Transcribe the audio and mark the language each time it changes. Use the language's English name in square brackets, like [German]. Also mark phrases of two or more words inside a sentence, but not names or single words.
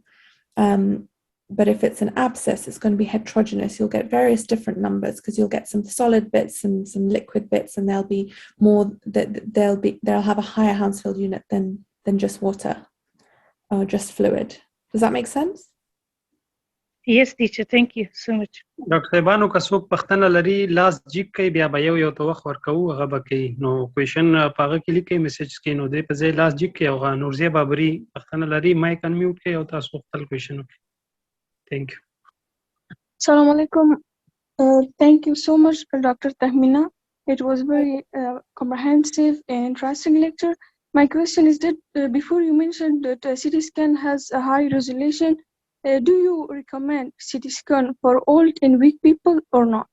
[English] But if it's an abscess, it's going to be heterogeneous. You'll get various different numbers because you'll get some solid bits and some liquid bits, and they'll have a higher Hounsfield unit than just water or just fluid. Does that make sense? Yes, teacher. Thank you so much. [Pashto] ډاکټر صاحبانو که څوک پښتنه لري لاس جیک کوي بیا به یو ته وخت ورکوو هغه به کوي نو کوېشن په هغه کې لیکئ میسج کې نو دی په ځای لاس جیک کوي او نورزیه بابري پښتنه لري [English] mic unmute [Pashto] کوي او تاسو خپل کوېشن وکړئ. [English] Thank you. Assalamu alaikum. Thank you so much, Dr. Tahmina. It was very comprehensive and interesting lecture. My question is that before you mentioned that CT scan has a high resolution, do you recommend CT scan for old and weak people or not?